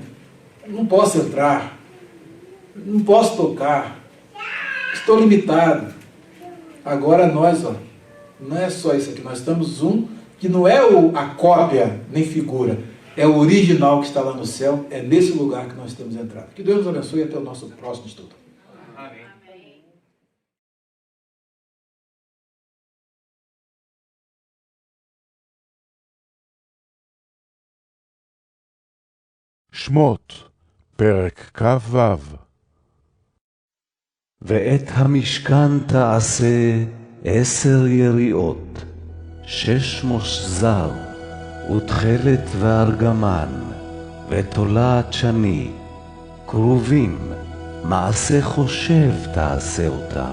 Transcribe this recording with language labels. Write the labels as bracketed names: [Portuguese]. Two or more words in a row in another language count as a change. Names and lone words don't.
[Portuguese] Não posso entrar, não posso tocar, estou limitado. Agora nós, ó, não é só isso aqui, nós estamos que não é a cópia nem figura, é o original que está lá no céu, é nesse lugar que nós estamos entrando. Que Deus nos abençoe e até o nosso próximo estudo. Amém. Amém. [Hebrew] שמות, פרק כ"ו. ואת המשכן תעשה 10 יריעות, 6 מושזר, ותכלת וארגמן, ותולעת שני, כרובים, מעשה חושב תעשה אותם.